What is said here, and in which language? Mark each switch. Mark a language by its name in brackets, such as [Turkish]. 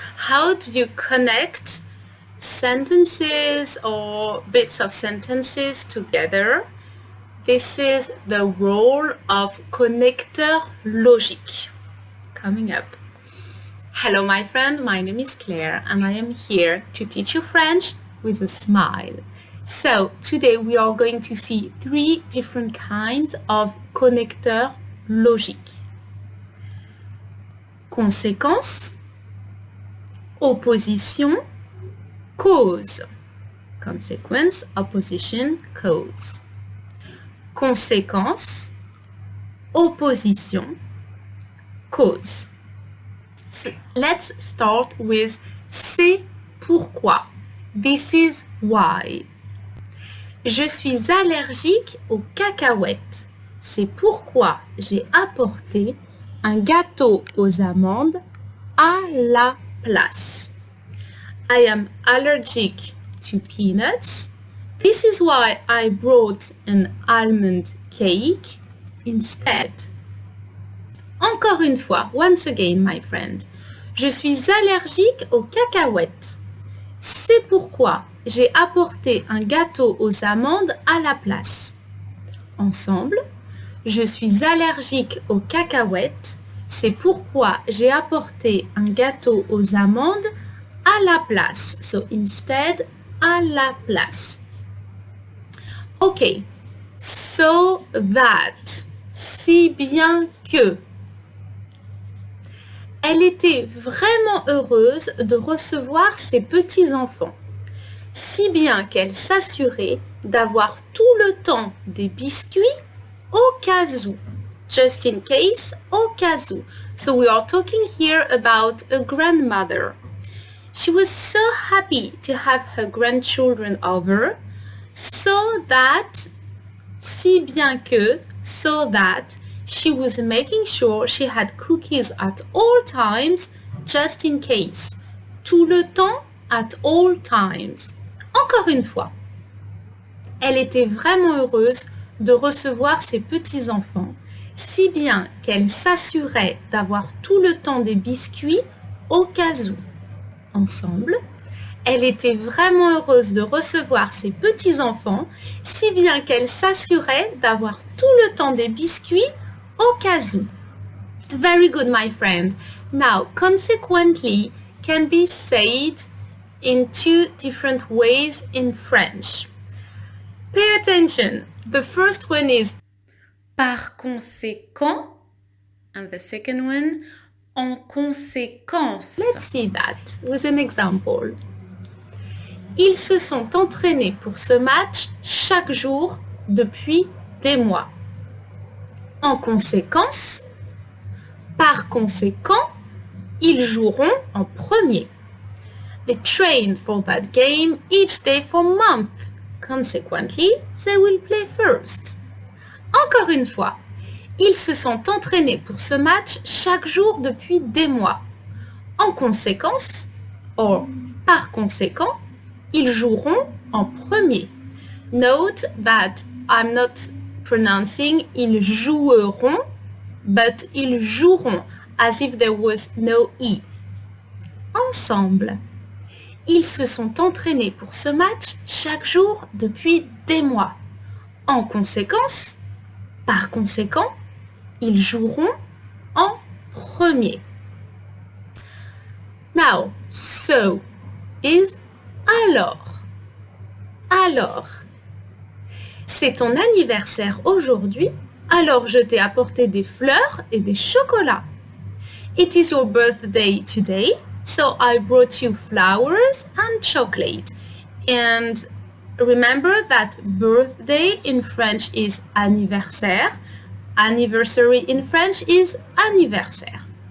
[English] how do you connect sentences or bits of sentences together? This is the role of connecteur logique. Coming up. Hello my friend, my name is Claire and I am here to teach you French with a smile. So today we are going to see 3 different kinds of connecteurs logiques. [French] Conséquence, opposition, cause. [English] Consequence, opposition, cause. [French] Conséquence, opposition, cause. [English] Let's start with c'est pourquoi. This is why. [French] Je suis allergique aux cacahuètes. C'est pourquoi j'ai apporté un gâteau aux amandes à la place. [English] I am allergic to peanuts. This is why I brought an almond cake instead. [French] Encore une fois, [English] once again, my friend. [French] Je suis allergique aux cacahuètes. C'est pourquoi j'ai apporté un gâteau aux amandes à la place. Ensemble, je suis allergique aux cacahuètes. C'est pourquoi j'ai apporté un gâteau aux amandes à la place. [English] So instead, [French] à la place. [English] Okay, so that, [French] si bien que. Elle était vraiment heureuse de recevoir ses petits-enfants, si bien qu'elle s'assurait d'avoir tout le temps des biscuits au cas où. [English] Just in case, [French] au cas où. [English] So we are talking here about a grandmother. She was so happy to have her grandchildren over, so that, [French] si bien que, [English] so that, she was making sure she had cookies at all times, just in case. [French] Tout le temps, [English] at all times. [French] Encore une fois. Elle était vraiment heureuse de recevoir ses petits-enfants, si bien qu'elle s'assurait d'avoir tout le temps des biscuits au cas où. Ensemble, elle était vraiment heureuse de recevoir ses petits-enfants, si bien qu'elle s'assurait d'avoir tout le temps des biscuits au cas où. [English] Very good, my friend. Now, consequently can be said in 2 different ways in French. Pay attention. The first one is [French] par conséquent, [English] and the second one, [French] en conséquence. [English] Let's see that with an example. [French] Ils se sont entraînés pour ce match chaque jour depuis des mois. En conséquence, par conséquent, ils joueront en premier. [English] They trained for that game each day for months. Consequently, they will play first. [French] Encore une fois, ils se sont entraînés pour ce match chaque jour depuis des mois. En conséquence, or par conséquent, ils joueront en premier. [English] Note that I'm not pronouncing [French] ils joueront, [English] but ils joueront, as if there was no E. Ensemble. [French] Ils se sont entraînés pour ce match chaque jour depuis des mois. En conséquence, par conséquent, ils joueront en premier. [English] Now, so is alors. Alors. [French] C'est ton anniversaire aujourd'hui, alors je t'ai apporté des fleurs et des chocolats. [English] It is your birthday today, so I brought you flowers and chocolate. And remember that birthday in French is anniversaire. Anniversary in French is anniversaire.